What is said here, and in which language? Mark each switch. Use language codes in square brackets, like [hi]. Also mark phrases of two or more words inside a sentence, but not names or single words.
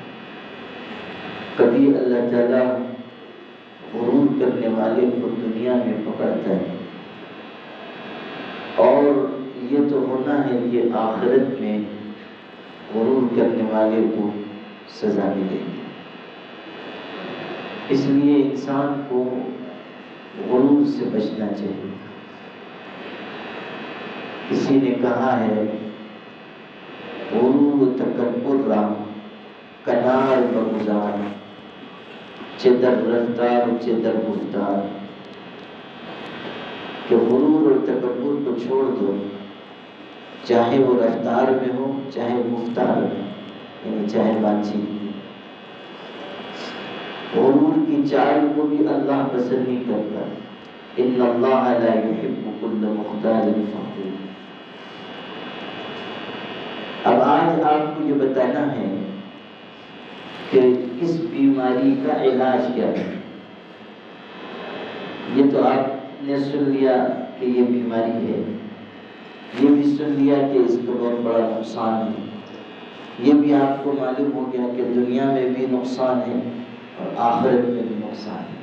[ur] کبھی اللہ تعالیٰ غرور کرنے والے کو دنیا میں پکڑتا ہے، اور یہ تو ہونا ہے کہ آخرت میں غرور کرنے والے کو سزا ملے گی۔ اس لیے انسان کو غرور سے بچنا چاہیے۔ کسی نے کہا ہے [fa] غرور و تکبر را کنار بگذار، چه در رفتار چه در گفتار، [ur] کہ غرور اور تکبر کو چھوڑ دو، چاہے وہ رفتار میں ہو چاہے گفتار میں، یعنی چاہے بات چیت میں۔ غرور کی چال کو بھی اللہ پسند نہیں کرتا۔ [ar] ان اللہ لا يحب كل مختال فخور۔ [ur] اب آج آپ کو یہ بتانا ہے کہ اس بیماری کا علاج کیا ہے۔ یہ تو آپ نے سن لیا کہ یہ بیماری ہے، یہ بھی سن لیا کہ اس کا بہت بڑا نقصان ہے، یہ بھی آپ کو معلوم ہو گیا کہ دنیا میں بھی نقصان ہے اور آخرت میں بھی نقصان ہے۔